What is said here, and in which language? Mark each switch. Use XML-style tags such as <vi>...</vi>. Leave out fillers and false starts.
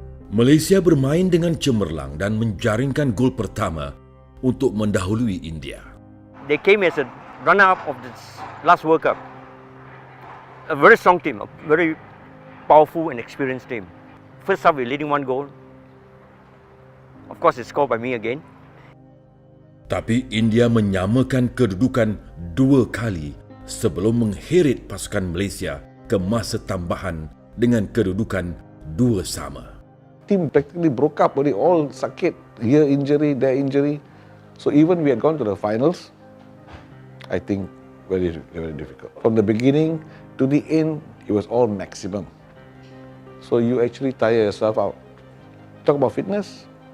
<ms>Malaysia bermain dengan cemerlang dan menjaringkan gol pertama untuk mendahului India.</ms> <en>They came as a runner-up of this last World Cup. A very strong team, a very powerful and experienced team. First half, we're leading 1 goal. Of course, it's scored by me again.</en> <ms>Tapi India menyamakan kedudukan 2 kali sebelum mengheret pasukan Malaysia ke masa tambahan dengan kedudukan 2-2.</ms> <en>Team practically broke up, all sakit, here injury, there injury. So even we had gone to the finals, I think very, very difficult. From the beginning to the end, it was all maximum. So you actually tire yourself out. Talk about fitness.</en>